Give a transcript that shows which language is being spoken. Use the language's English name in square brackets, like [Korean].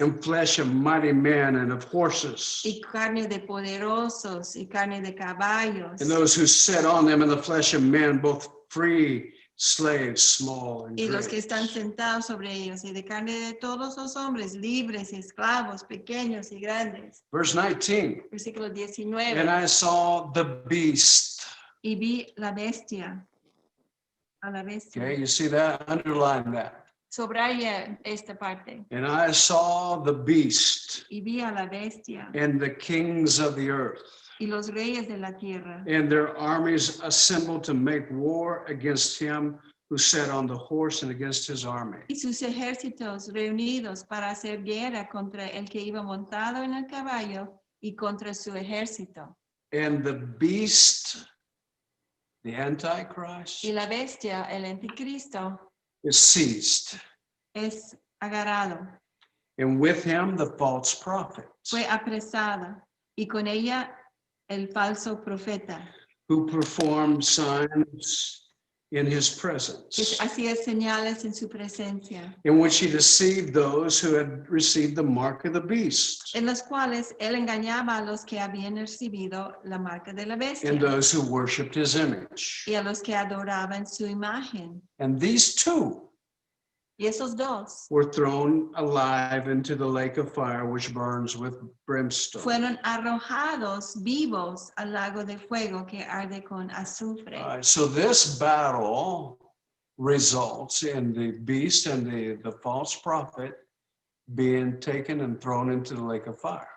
[English] and flesh of mighty men and of horses [Spanish] y carne de poderosos y carne de caballos [English] and those who sit on them, and the flesh of men, both free, slaves, small and [Spanish] y los que [English] great. [Spanish] están sentados sobre ellos y de carne de todos los hombres libres y esclavos, pequeños y grandes. [English] Verse 19, [Spanish] Versículo [English] and [Spanish] 19. [English] I saw the beast. [Spanish] Y vi la bestia. A la bestia. [English] Okay, you see that? Underline that. [Spanish] Subraya esta parte. [English] And I saw the beast [Spanish] Y vi a la bestia [English] and the kings of the earth [Spanish] y los reyes de la tierra. [English] And their armies assembled to make war against him who sat on the horse and against his army. [Spanish] Y sus ejércitos reunidos para hacer guerra contra el que iba montado en el caballo y contra su ejército. [English] And the beast, the Antichrist, [Spanish] Y la bestia, el anticristo, [English] is seized, [Spanish] es agarrado, [English] and with him the false prophet, [Spanish] fue apresada, y con ella el falso profeta, [English] who performed signs in his [Spanish] que [English] presence, [Spanish] hacía señales en su presencia, [English] in which he deceived those who had received the mark of the beast, [Spanish] en los cuales él engañaba a los que habían recibido la marca de la bestia [English] and those who worshipped his image. [Spanish] y a los que adoraban su imagen. [English] And these two [Spanish] Y esos dos [English] were thrown alive into the lake of fire, which burns with brimstone. [Spanish] fueron arrojados vivos al lago de fuego que arde con azufre. [English] All right, so this battle results in the beast and the false prophet being taken and thrown into the lake of fire.